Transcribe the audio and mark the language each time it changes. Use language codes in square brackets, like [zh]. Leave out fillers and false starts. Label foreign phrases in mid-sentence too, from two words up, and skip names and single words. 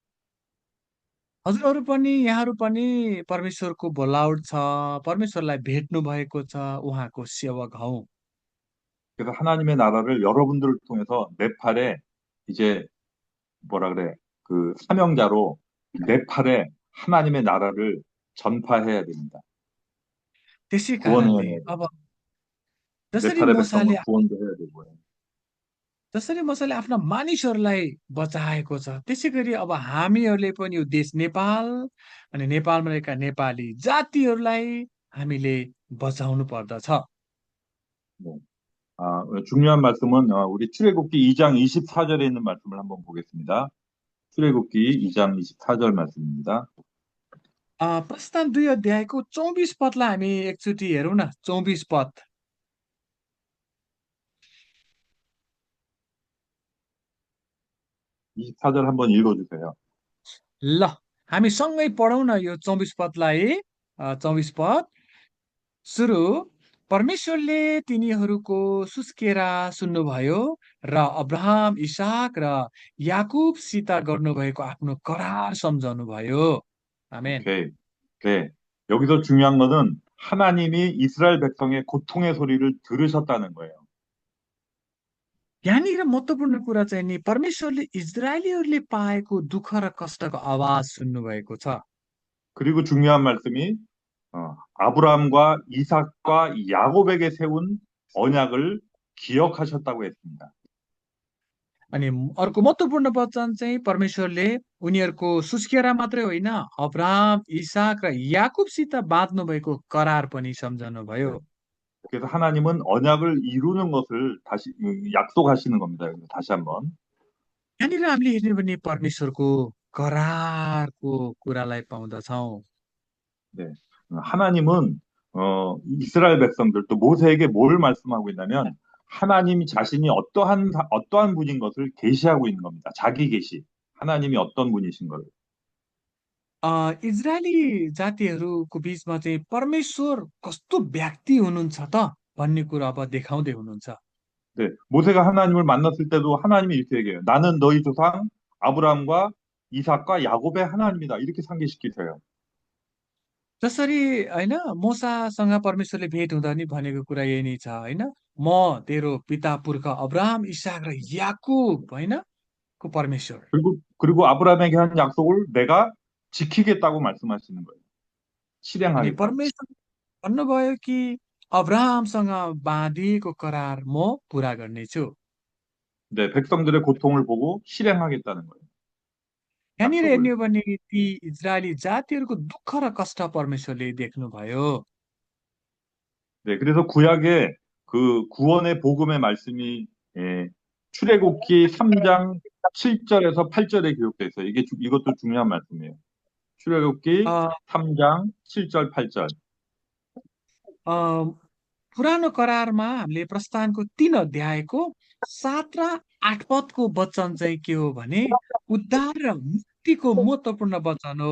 [ne] यहाँहरू पनि परमेश्वरको बोलावट छ, परमेश्वरलाई भेट्नु भएको छ, उहाँको सेवक हौ। [ko] 그래서 하나님의 나라를 여러분들을 통해서 네팔에 이제 뭐라 그래? 그 사명자로 네팔에 하나님의 나라를 전파해야 됩니다. [ne] त्यसै [ko] 구원해야 [ne] कारणले [ko] 돼요. [ne] अब जसरी [ko] 네팔의 백성을 [ne] मोसाले [ko] 구원도 해야 되고요. [ne] जसरी मोसाले आफ्ना मानिसहरूलाई बचाएको छ, त्यसै गरी अब हामीहरूले पनि यो देश नेपाल अनि नेपालमा रहेका नेपाली जातिहरूलाई हामीले बचाउनु पर्दछ। [ko] 네. 중요한 말씀은 우리 출애굽기 2장 24절에 있는 말씀을 한번 보겠습니다. 출애굽기 2장 24절 말씀입니다. [ne] प्रस्थान 2 अध्यायको 24 पदलाई हामी एकचोटि हेरौँ न। 24 पद। [ko] 24절 한번 읽어주세요. [ne] ल हामी सँगै पढौँ न यो 24 पदलाई। 24 पद सुरु। परमेश्वरले तिनीहरूको सुस्केरा सुन्नुभयो र अब्राहम, इसाक र याकुबसित गर्नुभएको आफ्नो करार सम्झाउनुभयो। आमेन। [ko] 오케이. 네. 여기서 중요한 것은 하나님이 이스라엘 백성의 고통의 소리를 들으셨다는 거예요. [ne] यहाँनिर महत्त्वपूर्ण कुरा चाहिँ नि परमेश्वरले इजरायलीहरूले पाएको दुःख र कष्टको आवाज सुन्नुभएको छ। [ko] 그리고 중요한 말씀이 아브라함과 이삭과 야곱에게 세운 언약을 기억하셨다고 했습니다. [ne] अनि अर्को महत्त्वपूर्ण वचन चाहिँ परमेश्वरले उनीहरूको सुस्केरा मात्रै होइन, अब्राहम, इसाक र याकुबसित बाँध्नु भएको करार पनि सम्झनु भयो। [ko] 그래서 하나님은 언약을 이루는 것을 다시 약속하시는 겁니다. 여기서 다시 한번. [ne] यहाँनिर हामीले हेर्ने भने परमेश्वरको करारको कुरालाई पाउँदछौँ। [ko] 네. 하나님은 이스라엘 백성들 또 모세에게 뭘 말씀하고 있냐면 하나님 자신이 어떠한 분인 것을 계시하고 있는 겁니다. 자기 계시. 하나님이 어떤 분이신 걸. [ne] इजरायली जातिहरूको बिचमा चाहिँ परमेश्वर कस्तो व्यक्ति हुनुहुन्छ त भन्ने कुरा अब देखाउँदै हुनुहुन्छ। [ko] 네. 모세가 하나님을 만났을 때도 하나님이 이렇게 얘기해요. 나는 너희 조상 아브라함과 이삭과 야곱의 하나님이다. 이렇게 상기시키세요. [ne] जसरी होइन मोसासँग परमेश्वरले भेट हुँदा नि भनेको कुरा यही नै छ होइन, म तेरो पिता पुर्खा अब्राहम, इसाक र याकुब होइन को परमेश्वर। [ko] 그리고 아브라함에게 한 약속을 내가 지키겠다고 말씀하시는 거예요. [ne] अनि [ko] 실행하겠다고. [ne] परमेश्वर भन्नुभयो कि अब्राहमसँग बाँधिएको करार म पुरा गर्नेछु। [ko] 네, 백성들의 고통을 보고 실행하겠다는 거예요. [ne] यहाँनिर हेर्ने [ko] 약속을. [ne] हो भने ती इजरायली जातिहरूको दुःख र कष्ट परमेश्वरले देख्नुभयो। [ko] 네, 그래서 구약에 그 구원의 복음의 말씀이 출애굽기 3장 7절에서 8절에 기록돼 있어요. 이것도 중요한 말씀이에요. 출애굽기 [ne] अ, [ko] 3장 7절 8절. [ne] अ, पुरानो करारमा हामीले प्रस्थानको 3 अध्यायको 7 र 8 पदको वचन चाहिँ के हो भने उद्धार र मुक्तिको महत्त्वपूर्ण वचन हो।